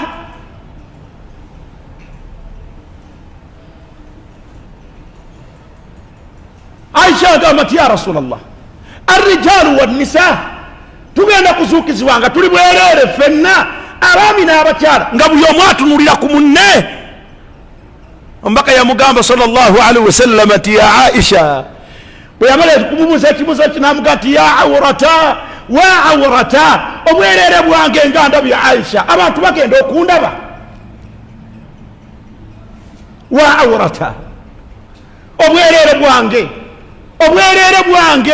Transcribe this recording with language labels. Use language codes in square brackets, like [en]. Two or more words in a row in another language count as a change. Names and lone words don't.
[lg] Aisha agamba nti [ar] يا رسول الله، الرجال والنساء, [lg] tugenda kuzuukizibwa nga tuli bwereere ffenna abaami n'abakyala nga buli omu atunulira ku munne. Omubaka yamugamba [ar] صلى الله عليه وسلم [lg] ati ya Aisha, bwe yamala kumubuuza ekibuuzo kinamugamba nti [ar] يا عورتا وا عورتا, [lg] obwereere bwange nga ndabye Aisha, abantu bagenda okundaba. [ar] وا عورتا, [lg] obwereere bwange, obwereere bwange.